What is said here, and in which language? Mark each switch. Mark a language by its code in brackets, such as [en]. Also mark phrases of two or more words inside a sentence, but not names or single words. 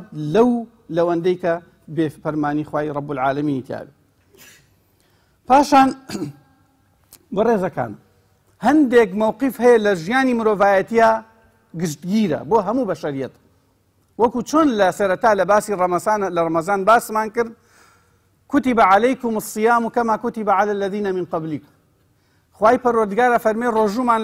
[ckb] لەوەندەی کە بێ فەرمانی خوای [ar] ڕەب العالەمینی [ckb] تیاوێ پاشان بەڕێزەکان هەندێک مووقیف هەیە لە ژیانی مرۆڤایەتیە گشتگیرە بۆ هەموو بەشەریەت وەکو چۆن لە سەرەتا لە باسی لە ڕەمەزان باسمان کرد [ar] كتب عليكم الصيام كما كتب على الذين من قبلكم [ckb] خوای پەروەردگارە فەرمێ ڕۆژومان